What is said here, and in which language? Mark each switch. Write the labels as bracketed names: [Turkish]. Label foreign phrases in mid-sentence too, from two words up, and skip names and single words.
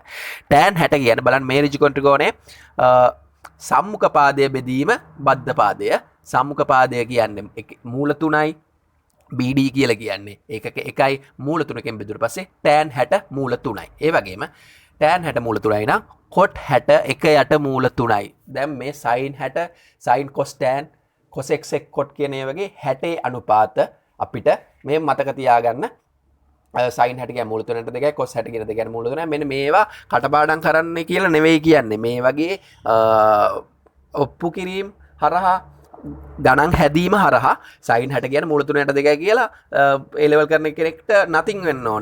[Sinhala] tan 60 කියන්නේ බලන්න මේ ඍජු කෝණ ත්‍රිකෝණයේ සම්මුඛ පාදය බෙදීම බද්ධ පාදය. සම්මුඛ පාදය කියන්නේ මූල 3යි BD කියලා කියන්නේ ඒකක 1යි මූල 3කින් බෙදුවට පස්සේ tan 60 මූල 3යි. ඒ වගේම tan 60 මූල 3යි නම් cot 60 1 යට මූල 3යි. දැන් මේ sin 60 [English] sin cos tan cosec sec cot [Sinhala] කියන ඒ වගේ 60 අනුපාත අපිට මේ මතක තියාගන්න. sin 60 කියන්නේ මූල 3ට 2යි cos 60 කියන 2 කියන්නේ මූල 3යි. මෙන්න මේවා කටපාඩම් කරන්න කියලා නෙවෙයි කියන්නේ. මේ වගේ ඔප්පු කිරීම හරහා ගණන් හැදීම හරහා sin 60 කියන්නේ මූල 3ට 2යි කියලා A level කරන කෙනෙක්ට nothing වෙන්න ඕන.